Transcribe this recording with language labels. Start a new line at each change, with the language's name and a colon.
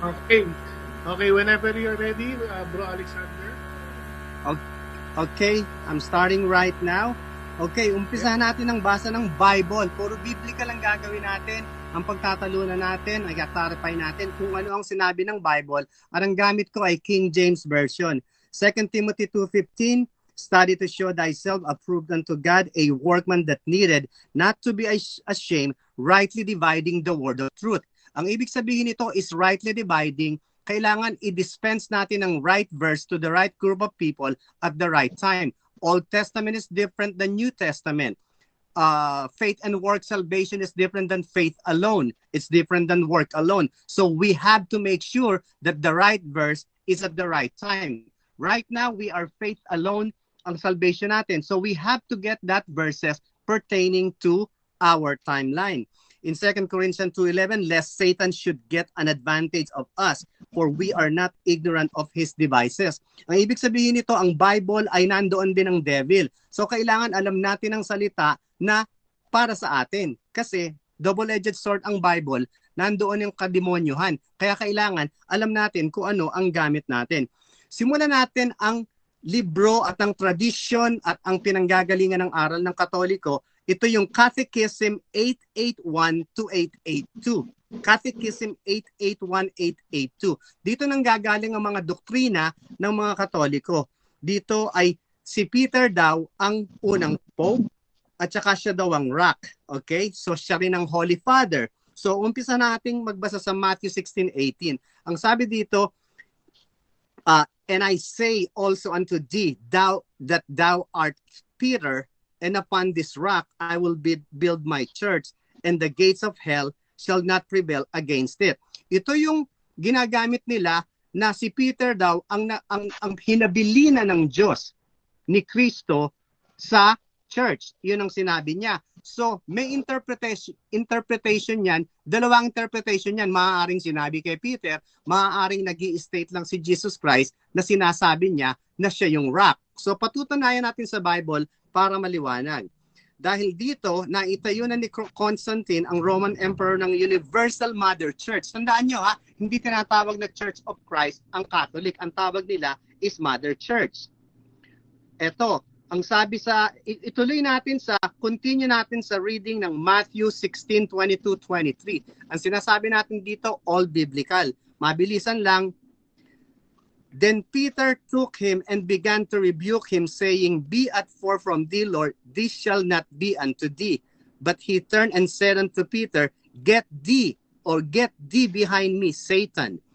English: Okay, whenever you're ready, Bro Alexander. Okay, I'm starting right now.
Filipino: Okay, umpisa natin ang basa ng Bible. Puro biblical lang gagawin natin. Ang pagtatalunan natin, ay clarify natin kung ano ang sinabi ng Bible. At ang gamit ko ay King James Version.
English: 2 Timothy 2:15, study to show thyself approved unto God, a workman that needed not to be ashamed, rightly dividing the word of truth.
Filipino: Ang ibig sabihin nito
English: is rightly dividing.
Filipino: Kailangan i-dispense natin ang
English: right verse to the right group of people at the right time. Old Testament is different than New Testament. Faith and work salvation is different than faith alone. It's different than work alone. So we have to make sure that the right verse is at the right time. Right now, we are faith alone
Filipino: ang salvation natin.
English: So we have to get that verses pertaining to our timeline. In 2 Corinthians 2:11, lest Satan should get an advantage of us, for we are not ignorant of his devices.
Filipino: Ang ibig sabihin nito, ang Bible ay nandoon din ang devil. So kailangan alam natin ang salita na para sa atin. Kasi double-edged sword ang Bible, nandoon yung kademonyohan. Kaya kailangan alam natin kung ano ang gamit natin. Simulan natin ang libro at ang tradisyon at ang pinanggagalingan ng aral ng Katoliko. Ito yung Catechism 881 to 882. Catechism 881-882. Dito nang gagaling ang mga doktrina ng mga Katoliko. Dito ay si Peter daw ang unang Pope at saka siya daw ang rock. Okay? So siya rin ang Holy Father. So umpisa nating magbasa sa Matthew 16:18. Ang sabi dito,
English: and I say also unto thee, that thou art Peter, and upon this rock I will build my church, and the gates of hell shall not prevail against it.
Filipino: Ito yung ginagamit nila na si Peter daw ang hinabilina ng Diyos ni Kristo sa church. Yun ang sinabi niya. So may interpretation yan, dalawang interpretation yan. Maaaring sinabi kay Peter, maaaring nag-i-state lang si Jesus Christ na sinasabi niya na siya yung rock. So patutunayan natin sa Bible para maliwanag. Dahil dito, naitayo na ni Constantine ang Roman Emperor ng Universal Mother Church. Tandaan nyo ha, hindi tinatawag na Church of Christ ang Catholic. Ang tawag nila is Mother Church. Ito, ang sabi sa, continue natin sa reading ng Matthew 16:22-23. Ang sinasabi natin dito, all biblical. Mabilisan lang.
English: Then Peter took him and began to rebuke him, saying, Be at far from thee, Lord, this shall not be unto thee. But he turned and said unto Peter, Get thee behind me, Satan.